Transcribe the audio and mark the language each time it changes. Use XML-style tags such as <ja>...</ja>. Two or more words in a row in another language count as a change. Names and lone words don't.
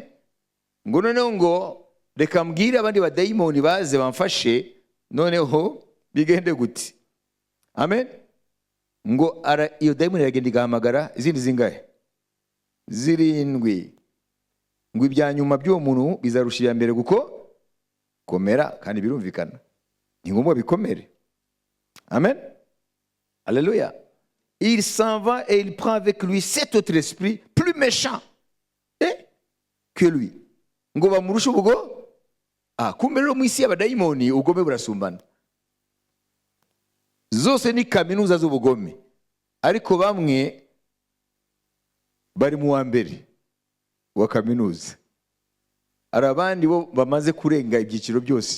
<rw>Ngo noneho ngo reka mbwire abandi badayimoni baze bamfashe, noneho bigende gute? Amen. Ngo iyo dayimoni iragenda igahamagara izindi zingahe? 7. Ngo ibya nyuma by'uwo muntu bizarushira mbere guko komera, kandi birumvikana ni ngombwa bikomere. Amen. Alléluia.</rw> <fr>Il s'en va et il prend avec lui 7 autres esprits plus méchants. que lui,</fr> <rw>ngo bamurushe ubwo. Kumbe rero mu isi y'abadayimoni ubugome burasumbana. Zose ni kaminuza z'ubugome, ariko bamwe bari mu wa mbere wa kaminuza, hari abandi bo bamaze kurenga ibyiciro byose.</rw>